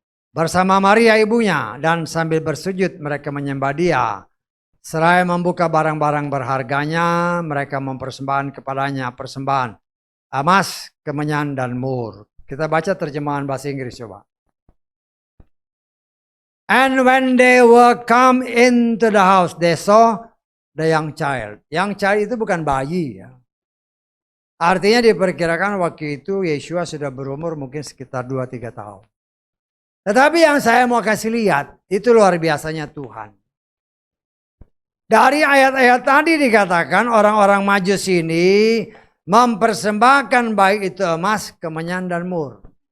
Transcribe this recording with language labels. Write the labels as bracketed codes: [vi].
[id] Bersama Maria ibunya dan sambil bersujud mereka menyembah dia. Seraya membuka barang-barang berharganya mereka mempersembahkan kepadanya persembahan emas, kemenyan dan mur. Kita baca terjemahan bahasa Inggris coba. [en] And when they were come into the house, they saw the young child. [id] Young child itu bukan bayi ya. Artinya diperkirakan waktu itu Yeshua sudah berumur mungkin sekitar 2-3 tahun. Tetapi yang saya mau kasih lihat, itu luar biasanya Tuhan. Dari ayat-ayat tadi dikatakan orang-orang Majus ini mempersembahkan baik itu emas, kemenyan dan mur.